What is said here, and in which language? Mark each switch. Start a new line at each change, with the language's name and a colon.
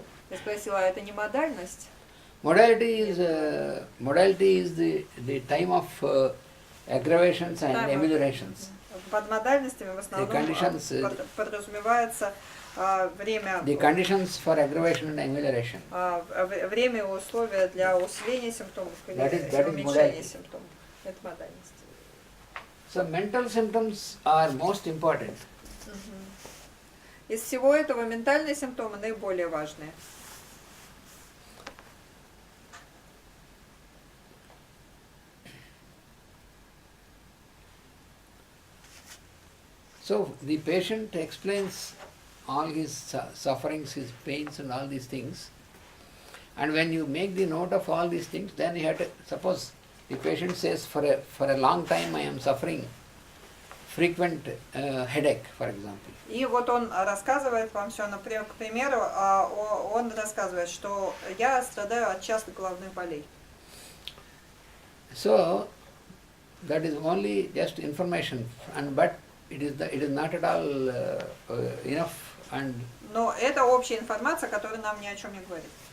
Russian: Я спросила, это не модальность?
English: Modality is the time of aggravations and ameliorations.
Russian: Под модальностями в основном подразумевается время.
English: The conditions for aggravation and amelioration.
Russian: Время и условия для усиления симптомов или уменьшения симптомов. Это модальность.
English: So mental symptoms are most important.
Russian: Из всего этого ментальные симптомы наиболее важные.
English: So the patient explains all his sufferings, his pains and all these things. And when you make the note of all these things, then you have to, suppose the patient says for a long time I am suffering frequent headache, for example.
Russian: И вот он рассказывает вам все, например, к примеру, он рассказывает, что я страдаю от частых головных болей.
English: So that is only just information, but it is not at all enough. And
Russian: но это общая информация, которая нам ни о чем не говорит.